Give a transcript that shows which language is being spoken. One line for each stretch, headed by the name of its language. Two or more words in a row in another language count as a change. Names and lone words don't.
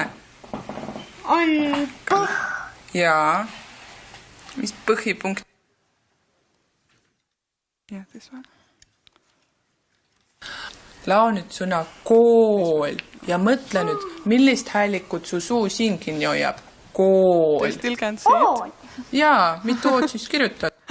Estonian: On põh. Jaa. Mis põhipunkt?
English: Yeah, this one.
Estonian: Lao nüüd sõna kool ja mõtle nüüd, millist häälikut su suu siin kinni hoiab. Kool.
English: You still can't see it?
Estonian: Jaa, mitu oot siis kirjutad?